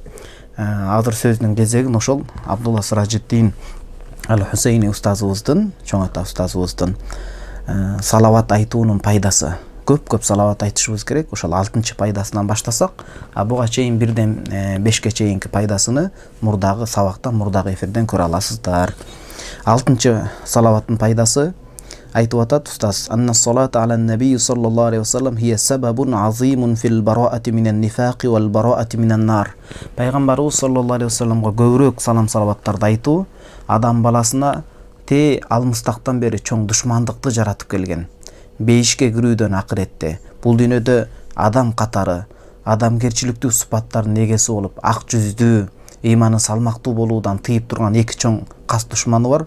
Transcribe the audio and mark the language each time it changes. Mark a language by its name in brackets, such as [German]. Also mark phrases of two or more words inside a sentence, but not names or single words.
[Kyrgyz] Азыр сөздүн кезегин ошол Абдулла Сиражуддин Ал-Хусейни устазыбыздын, чоң ата устазыбыздын салават айтуунун пайдасы. Көп-көп салават айтышыбыз керек. Ошол 6-чы пайдасынан баштасак, буга чейин бирден 5ке чейинки пайдасыны мурдагы сабакта, мурдагы эфирден көрө аласыздар. 6-чы салаваттын пайдасы айтып атат устаз: [Arabic] "أن الصلاة على النبي صلى الله عليه وسلم هي سبب عظيم في البراءة من النفاق والبراءة من النار." [Kyrgyz] Пайгамбарыбыз [Arabic] صلى الله عليه وسلم [Kyrgyz] көбүрөөк салам салаваттарды айтуу адам баласына алмыстактан бери чоң душмандыкты жаратып келген. Бейишке кирүүдөн акыретте бул дүйнөдө адам катары, адамгерчиликтүү сыпаттардын эгеси болуп, ак жүздүү, ыйманы салмактуу болуудан тыйып турган эки чоң кас душманы бар.